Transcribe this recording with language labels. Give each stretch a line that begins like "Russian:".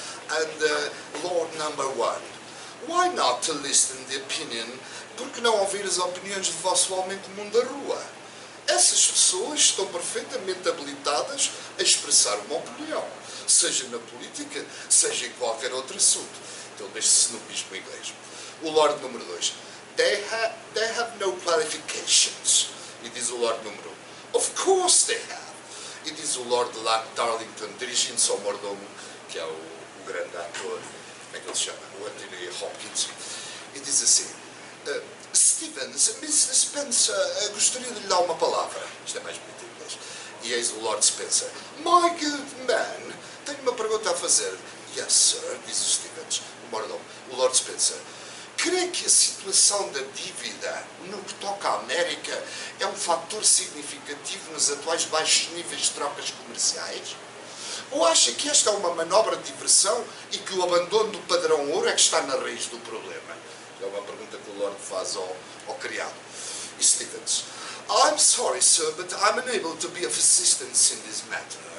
English: And Lord Number 1, why not to listen the opinion?
Portuguese: Por que não ouvir as opiniões do vosso homem comum da rua? Essas pessoas estão perfeitamente habilitadas a expressar uma opinião, seja na política, seja em qualquer outro assunto. Então, deste snobismo inglês. O Lord número 2.
English: They have no qualifications.
Portuguese: E diz o Lord número 1.
English: Of course they have.
Portuguese: E diz o Lord Darlington, dirigindo-se ao mordomo, que é o grande ator, como é que ele se chama? O Anthony Hopkins. E diz assim... Stevens, Mr. Spencer, gostaria de lhe dar uma palavra. Isto é mais bonito em inglês. E eis o Lord Spencer.
English: My good man,
Portuguese: tenho uma pergunta a fazer.
English: Yes, sir,
Portuguese: diz o Stevens, o mordomo. O Lord Spencer. Crê que a situação da dívida no que toca à América é um fator significativo nos atuais baixos níveis de trocas comerciais? Ou acha que esta é uma manobra de diversão e que o abandono do padrão ouro é que está na raiz do problema? É uma pergunta que o Lord faz ao criado. E Stevens.
English: I'm sorry, sir, but I'm unable to be of assistance in this matter.